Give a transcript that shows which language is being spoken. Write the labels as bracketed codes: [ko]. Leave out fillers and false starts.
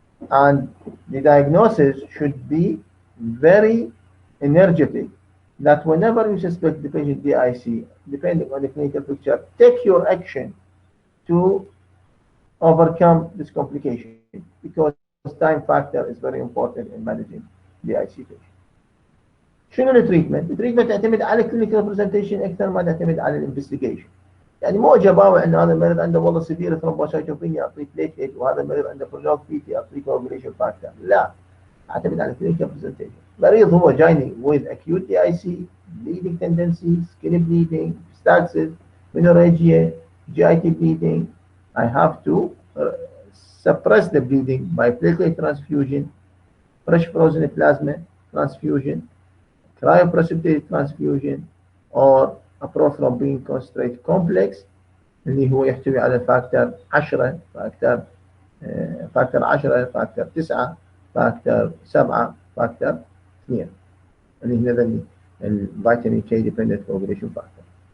[en] And the diagnosis should be very energetic, that whenever you suspect the patient DIC, depending on the clinical picture, take your action to overcome this complication, because time factor is very important in managing DIC patient. [ar] شنو التريتمنت؟ التريتمنت تعتمد على الكلينيكال برزنتيشن اكثر ما تعتمد على الانفستيجيشن. يعني مو اجي اباوع ان هذا المريض عنده والله سيفير ثرومبوسايتوبينيا اعطيه بليتليت، وهذا المريض عنده برولونج بي تي اعطيه كوagulation فاكتور. لا، تعتمد على [en] clinical presentation. [ar] مريض هو جايني [en] with acute DIC, bleeding tendency, skin bleeding, epistaxis, menorrhagia, GIT bleeding. I have to suppress the bleeding by platelet transfusion, fresh frozen plasma transfusion, cryoprecipitate transfusion, or a prothrombin concentrate complex [ar] اللي هو يحتوي على فاكتور 10 فاكتور 10 فاكتور 9 فاكتور 7 فاكتور 2 اللي هنا الفيتامين كي ديبندنت كوجوليشن فاكتور.